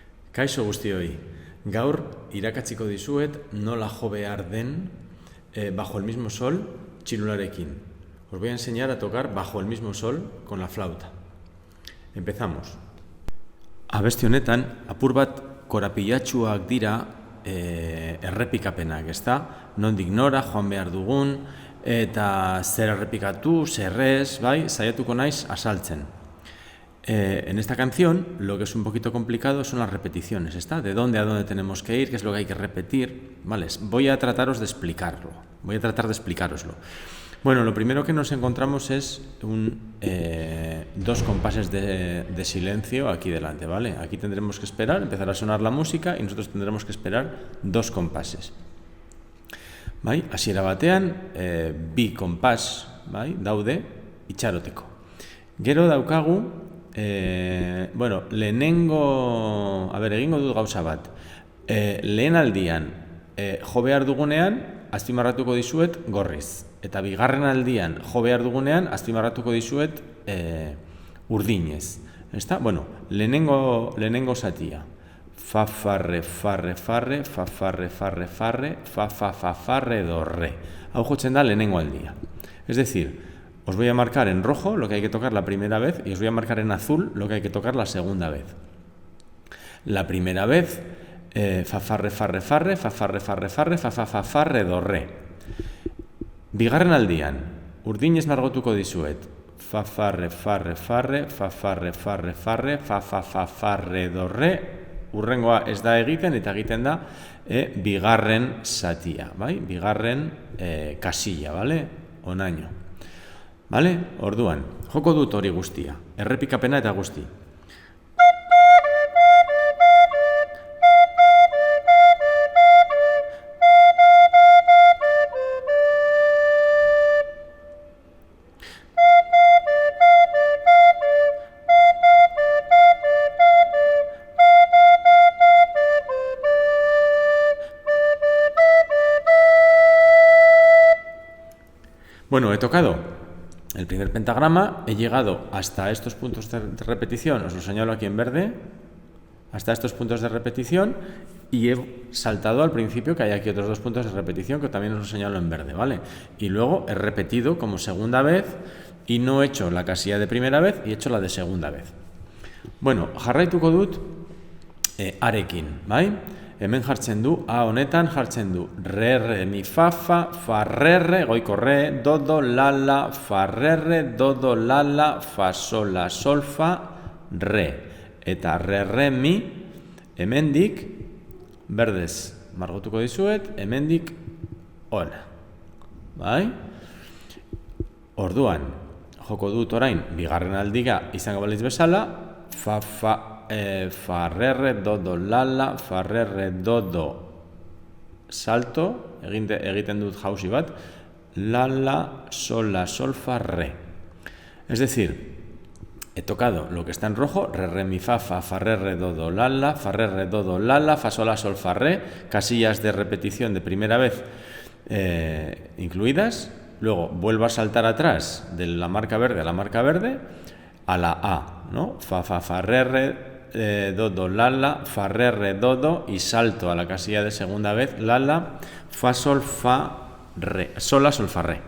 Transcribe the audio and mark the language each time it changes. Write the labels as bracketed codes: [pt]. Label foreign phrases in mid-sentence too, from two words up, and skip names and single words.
[eu] Kaixo guztioi, gaur irakatziko dizuet nola jo behar den bajo el mismo sol txirularekin. [es] Os voy a enseñar a tocar bajo el mismo sol con la flauta. Empezamos. [eu] Abesti honetan, apur bat korapilatsuak dira errepikapenak, ezta? Nondik nora joan behar dugun, eta zer errepikatu, zer ez, bai? Saiatuko naiz azaltzen. [es] En esta canción lo que es un poquito complicado son las repeticiones, ¿está? De dónde a dónde tenemos que ir, qué es lo que hay que repetir, ¿vale? Voy a trataros de explicarlo, voy a tratar de explicároslo. Bueno, lo primero que nos encontramos es dos compases de silencio aquí delante, ¿vale? Aquí tendremos que esperar, empezar a sonar la música y nosotros tendremos que esperar dos compases. [eu] Bai? Hasiera batean, bi konpas, bai? Daude itxaroteko. Gero daukagu bueno, lehenengo, egingo dut gauza bat. Lehen aldian jo behar dugunean azpimarratuko dizuet gorriz. Eta bigarren aldian jo behar dugunean azpimarratuko dizuet urdinez. Ezta? Bueno, lehenengo zatia. Fa, farre, farre, farre, fa, farre, farre, farre, fa, fa, fa, farre, do, re. Hau jotzen da lehenengo aldia. [es] Es decir, os voy a marcar en rojo lo que hay que tocar la primera vez y os voy a marcar en azul lo que hay que tocar la segunda vez. La primera vez, fa, farre, farre, farre, fa, farre, farre, farre, fa, fa, fa, farre, do, re. [eu] Bigarren aldian, urdinez margotuko dizuet. Fa, farre, farre, farre, fa, farre, farre, farre, fa, fa, fa, farre, do, re. Urrengoa ez da egiten eta egiten da bigarren zatia, bai? Bigarren kasilla, bale? Onaino. [es] Vale? [eu] Orduan, joko dut hori guztia, errepikapena eta guzti. [es] Bueno, he tocado el primer pentagrama, he llegado hasta estos puntos de repetición, os lo señalo aquí en verde, hasta estos puntos de repetición y he saltado al principio que hay aquí otros dos puntos de repetición que también os lo señalo en verde, ¿vale? Y luego he repetido como segunda vez y no he hecho la casilla de primera vez y he hecho la de segunda vez. [eu] Bueno, jarraituko dut arekin, bai? Hemen jartzen du, A honetan jartzen du re, re, mi, fa, fa, fa, re, re, goiko re, do, do, la, la, fa, re, re, do, do, la, la, fa, sol, la, sol, fa, re. Eta re, re, mi, hemendik, berdez margotuko dizuet, hemendik, ona. Bai? Orduan, joko dut orain, bigarren aldiga izango balitz bezala, fa, fa, fa, re, re, do, do, la, la, fa, re, re, do, do, salto, egiten dut jauzi bat, la, la, sol, la, sol, fa, re. [es] Es decir, he tocado lo que está en rojo, re, re, mi, fa, re, re, do, do, la, la, fa, re, re, do, do, la, la, fa, sol, la, sol, fa, re, casillas de repetición de primera vez incluidas, luego vuelvo a saltar atrás de la marca verde a la marca verde, a la A, ¿no? Fa, re, re, do, do, la, la, fa, re, do, do, y salto a la casilla de segunda vez, la, la, fa, sol, fa, re, sol, la, sol, fa, re.